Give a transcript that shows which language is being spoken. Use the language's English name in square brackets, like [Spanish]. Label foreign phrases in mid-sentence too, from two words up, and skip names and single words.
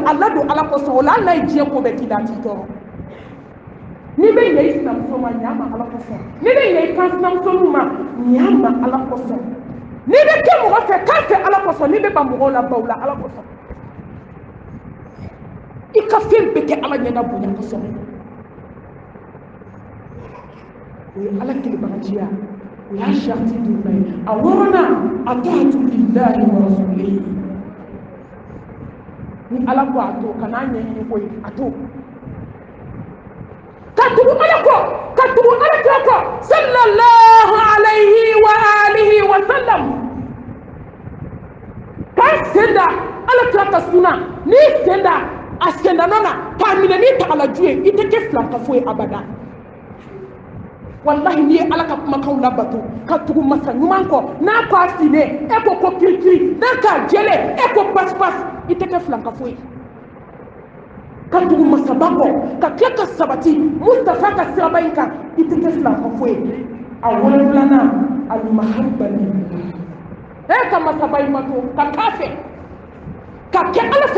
[Bambara] a ladon ala kosɔn o la hali n'a ye diɲɛ ko bɛɛ k'i la a t'i tɔɔrɔ n'i bɛ ɲɛ i sinamuso ma ɲɛ a ma ala kosɔn n'i bɛ ɲɛ i kan sinamuso ma ɲɛ a ma ala kosɔn n'i bɛ kɛ mɔgɔ fɛ k'a fɛ ala kosɔn n'i bɛ ban mɔgɔw la baw la ala kosɔn i ka fɛn bɛɛ kɛ ala ɲɛda bonya kosɔn o ye ala kelebagaciya o y'a sariti dunba ye a wɔɔrɔnan [Arabic] الطاعة لله ورسوله [Bambara] ni ala ko a to kan'a ɲɛɲini ko ye a to ka tugu ala kɔ ka tugu ala kira kɔ [Arabic] صلى الله عليه وعلى آله وسلم [Bambara] k'a sen da ala kira ka sunna n'i sen da a sendana na k'a minɛ n'i tagalaju ye i tɛ kɛ filankafo ye abada wallahi n'i ye ala ka kumakanw labato ka tugu masa ɲuman kɔ n'a ko a finnen e ko kirikiri n'a k'a jɛlen e ko pasi-pasi i tɛ kɛ filankafo ye ka tugu masaba kɔ ka tila ka sabati Mustafa ka siraba in kan i tɛ kɛ filankafo ye a wolonfilanan al-mahabbatu ka masaba in bato ka k'a fɛ ka kɛ ala fɛ